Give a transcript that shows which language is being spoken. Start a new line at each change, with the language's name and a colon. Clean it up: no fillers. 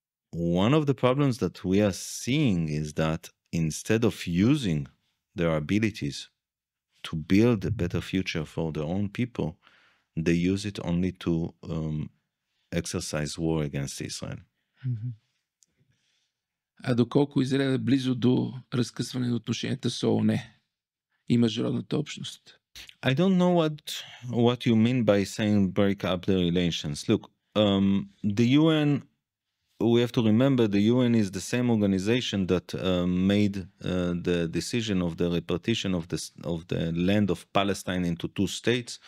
English: One of the problems that we are seeing is that instead of using their abilities to build a better future for their own people, they use it only to exercise war against Israel.
Bulgarian: А доколко Израел е близо до разкъсване на отношенията с ООН и международната общност?
English: I don't know what you mean by saying break up the relations. Look, the UN, we have to remember the UN is the same organization that made the decision of the repartition of the land of Palestine into two states.